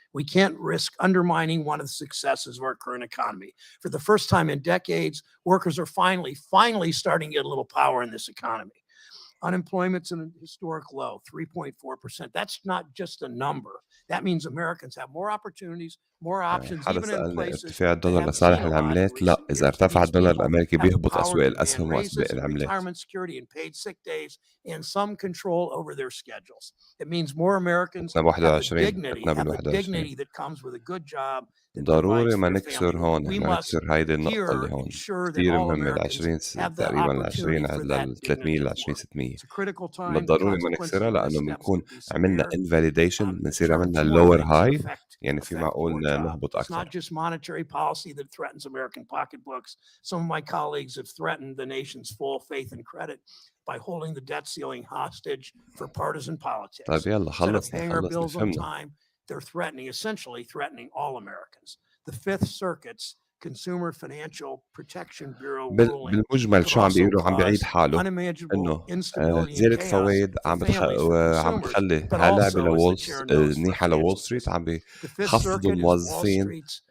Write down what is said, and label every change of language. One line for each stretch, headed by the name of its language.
English: We can't risk undermining one of the successes of our current economy. For the first time in decades, workers are finally starting to get a little power in this economy. Unemployment's at a historic low, 3.4%. That's not just a number. That means Americans have more opportunities, more options, even in places.
Arabic: ارتفاع الدولار لصالح العملات لا إذا ارتفع الدولار الأمريكي بيهبط أسواق الأسهم وأسواق العملات.
English: Retirement security and paid sick days and some control over their schedules. It means more Americans have the dignity that comes with a good job.
Arabic: ضروري ما نكسر هون ما نكسر هيدي النقطة اللي هون كثير مهمة تقريبا لل 300 ل 20 600 ضروري ما نكسرها لأنه بنكون عملنا invalidation بنصير عملنا lower high يعني في معقول نهبط أكثر.
English: It's not just monetary policy that threatens American pocketbooks. Some of my colleagues have threatened the nation's full faith and credit by holding the debt ceiling hostage for partisan politics.
Arabic: طيب يلا
English: Instead of paying our bills on time, they're essentially threatening all Americans. The Fifth Circuit's Consumer Financial Protection Bureau ruling
Arabic: بالمجمل شو عم بيقولوا عم بيعيد حاله انه زيادة فوائد عم بتخلي هاللعبة منيحة لوول ستريت عم بيخفضوا الموظفين